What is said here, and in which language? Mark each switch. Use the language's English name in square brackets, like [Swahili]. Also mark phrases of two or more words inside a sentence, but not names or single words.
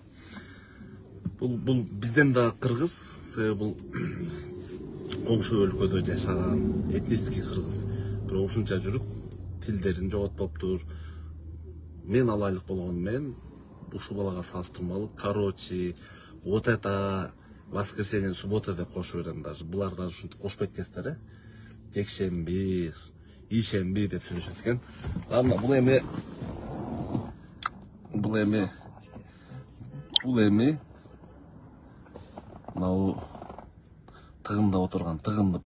[Kyrgyz] Бул бизден да кыргыз, себеби бул коңшу өлкөдө жашаган этнический кыргыз. Бирок ушунча жүрүп, тилдерин жоготпоптур. Мен алайлык болгону менен ушул балага салыштырмалуу короче, [Russian] вот это воскресенье, суббота [Kyrgyz] деп кошуп берем даже. Булар даже ушинтип кошпойт экенсиздер, жекшемби, ишемби деп сүйлөшөт экен. Анда бул эми мынау тыгында отурган тыгынды